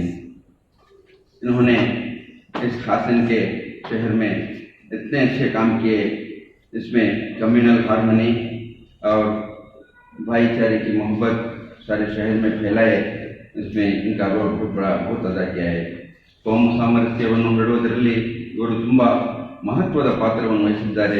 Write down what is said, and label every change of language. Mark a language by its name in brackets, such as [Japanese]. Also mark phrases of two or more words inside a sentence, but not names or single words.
[Hindi] इन्होंने इस हासन के शहर में इतने अच्छे काम किए, इसमें [English] communal harmony [Hindi] और भाईचारे की मोहब्बत सारे शहर में फैलाए, इसमें इनका रोल बहुत अदा किया है। [Kannada] ಕೋಮು ಸಾಮರಸ್ಯವನ್ನು ಹರಡುವುದರಲ್ಲಿ ಇವರು ತುಂಬ ಮಹತ್ವದ ಪಾತ್ರವನ್ನು ವಹಿಸಿದ್ದಾರೆ.